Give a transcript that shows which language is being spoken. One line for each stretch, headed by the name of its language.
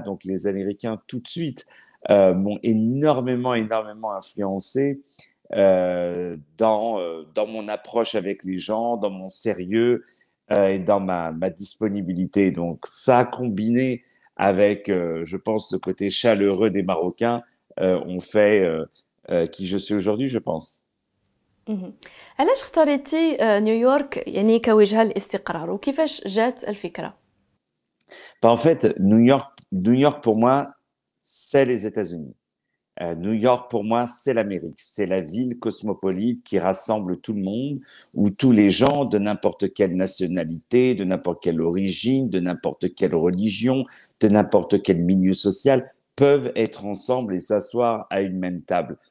French: Donc les Américains, tout de suite, m'ont énormément influencé dans mon approche avec les gens, dans mon sérieux et dans ma disponibilité. Donc ça, combiné avec, je pense, le côté chaleureux des Marocains, ont fait qui je suis aujourd'hui, je pense. مهم.
Arabic: علاش اختاريتي نيويورك يعني كوجهة للاستقرار، وكيفاش جات الفكرة؟
French: Bah, en fait, New York pour moi, c'est les États-Unis. New York, pour moi, c'est l'Amérique. C'est la ville cosmopolite qui rassemble tout le monde, où tous les gens de n'importe quelle nationalité, de n'importe quelle origine, de n'importe quelle religion, de n'importe quel milieu social peuvent être ensemble et s'asseoir à une même table.